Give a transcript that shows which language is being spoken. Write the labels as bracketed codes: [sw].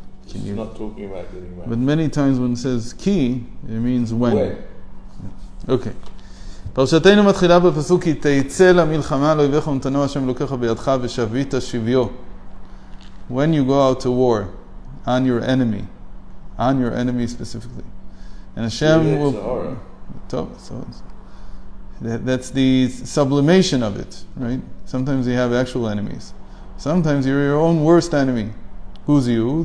[en] It's not talking about getting married. But many times when it says ki, it means when. Okay. [he] פרשתנו מתחילה בפסוק כי תצא למלחמה לאויביך ונתנו השם אלוקיך בידך ושבית שביו. [en] When you go out to war on your enemy specifically, and Hashem will. So that's the sublimation of it, right? Sometimes you have actual enemies. Sometimes you're your own worst enemy. Who's you?